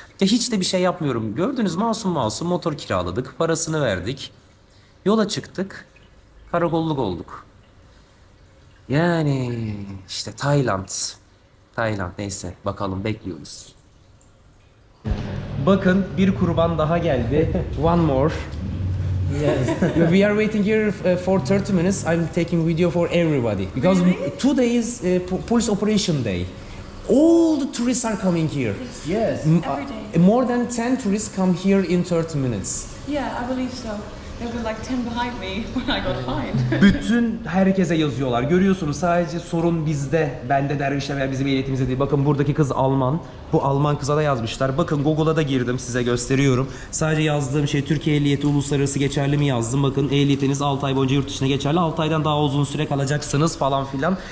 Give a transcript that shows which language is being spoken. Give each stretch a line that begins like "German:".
Turkish: Ya hiç de bir şey yapmıyorum. Gördünüz, masum motor kiraladık. Parasını verdik. Yola çıktık. Karakolluk olduk. Yani işte Tayland neyse, bakalım, bekliyoruz. Bakın bir kurban daha geldi.
English: One more. Yes. We are waiting here for 30 minutes. I'm taking video for everybody because today is police operation day. All the tourists are coming here. Yes. More than 10 tourists come here in 30 minutes. Yeah, I believe so. There were like 10 behind me when I got fined.
Turkish: Bütün herkese yazıyorlar. Görüyorsunuz, sadece sorun bizde. Bende, dervişte veya bizim ehliyetimizde değil. Bakın buradaki kız Alman. Bu Alman kıza da yazmışlar. Bakın Google'a da girdim, size gösteriyorum. Sadece yazdığım şey Türkiye ehliyeti uluslararası geçerli mi yazdım. Bakın ehliyetiniz 6 ay boyunca yurt dışına geçerli. 6 aydan daha uzun süre kalacaksınız falan filan.